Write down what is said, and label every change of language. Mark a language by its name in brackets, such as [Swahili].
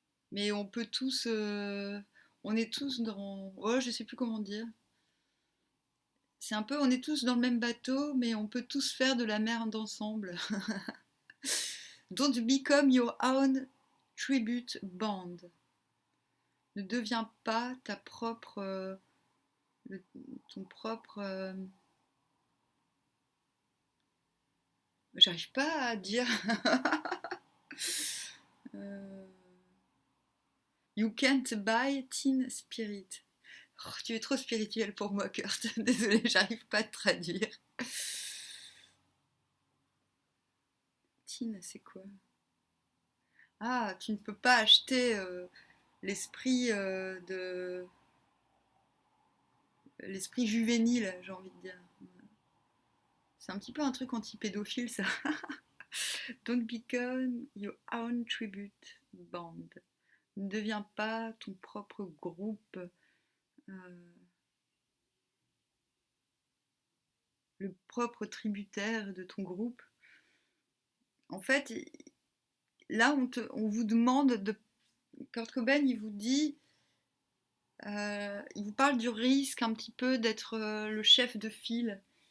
[French] Mais on peut tous... on est tous dans... Oh, je sais plus comment dire. C'est un peu... On est tous dans le même bateau, mais on peut tous faire de la merde ensemble. [English] Don't become your own tribute band. [French] Ne deviens pas ta propre... ton propre... J'arrive pas à dire... [English] You can't buy teen spirit. [French] Oh, tu es trop spirituel pour moi, Kurt. Désolée, j'arrive pas à te traduire. Teen, c'est quoi? Ah, tu ne peux pas acheter l'esprit de l'esprit juvénile, j'ai envie de dire. C'est un petit peu un truc anti-pédophile, ça. [English] Don't become your own tribute band. [French] Ne deviens pas ton propre groupe. Le propre tributaire de ton groupe. En fait, là, on vous demande de... Kurt Cobain, il vous dit... il vous parle du risque un petit peu d'être le chef de file.